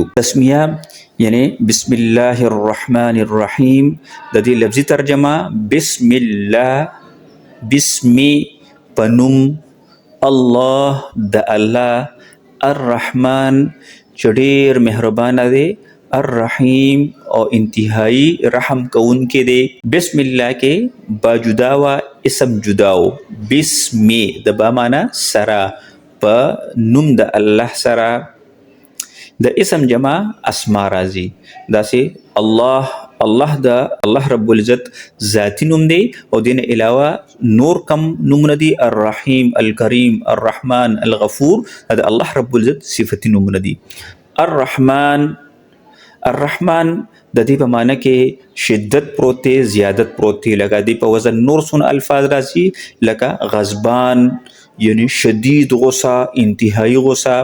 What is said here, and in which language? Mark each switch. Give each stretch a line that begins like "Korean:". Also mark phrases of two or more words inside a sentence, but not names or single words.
Pashto: تسمیه یعنی
Arabic: بسم الله الرحمن الرحیم،
Pashto: د دې لفظي ترجمه
Arabic: بسم الله،
Pashto: بسمی پنوم، الله د الله، الرحمن چې ډېر مهربانه دی، الرحیم او انتهایی رحم کوونکی دی.
Arabic: بسم الله
Pashto: کې با جدا و اسم جدا و. بسمی د با معنا سره، په نوم د الله سره. د اسم جمع اسما راځي، داسې الله، الله د
Arabic: الله رب العزت
Pashto: ذاتی نوم دی، او دین علاوه نور کم نومونه دي، الرحیم، الکریم، الرحمن، الغفور، د
Arabic: الله رب العزت
Pashto: صفتی نومونه دي. الرحمن، الرحمن د دې په معنی کې شدت پروت دی، زیادت پروت دی. لکه دې په وزن نور څونه الفاظ راځي، لکه غضبان یعنی شدید غصه، انتهایی غصه.